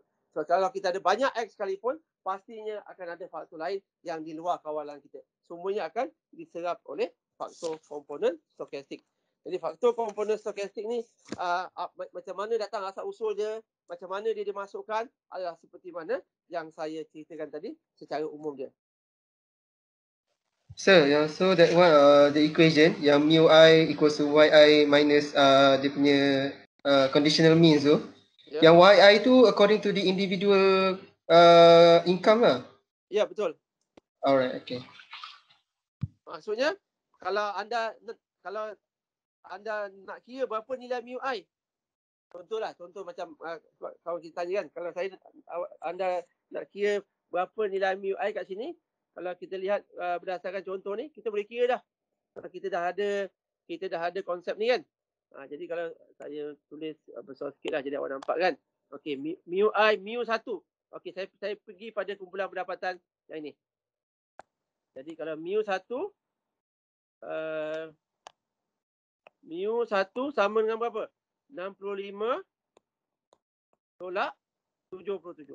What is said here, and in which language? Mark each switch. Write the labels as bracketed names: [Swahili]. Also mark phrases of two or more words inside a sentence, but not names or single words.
[Malay] So kalau kita ada banyak X sekalipun, pastinya akan ada faktor lain yang di luar kawalan kita. Semuanya akan diserap oleh faktor komponen stokastik. Jadi faktor komponen stokastik ni macam mana datang asal usul dia, macam mana dia dimasukkan adalah seperti mana yang saya ceritakan tadi secara umum dia. [English] Sir, so that one the equation yang mu I equals to yi minus [Malay] dia punya [English] conditional means [Malay] tu, yang [English] yi tu according to the individual income lah. [Malay] Ya, betul. [English] Alright, okay. [Malay] Maksudnya kalau anda nak kira berapa nilai mu I, contoh macam kalau kita tanya kan, kalau anda nak kira berapa nilai mu I kat sini, kalau kita lihat berdasarkan contoh ni, kita boleh kira dah. Kita dah ada konsep ni kan. Jadi kalau saya tulis besar sikit lah jadi awak nampak kan. Okey, mu I, mu 1. Okey, saya pergi pada kumpulan pendapatan yang ini. Jadi kalau mu 1 sama dengan berapa? 65 tolak 77.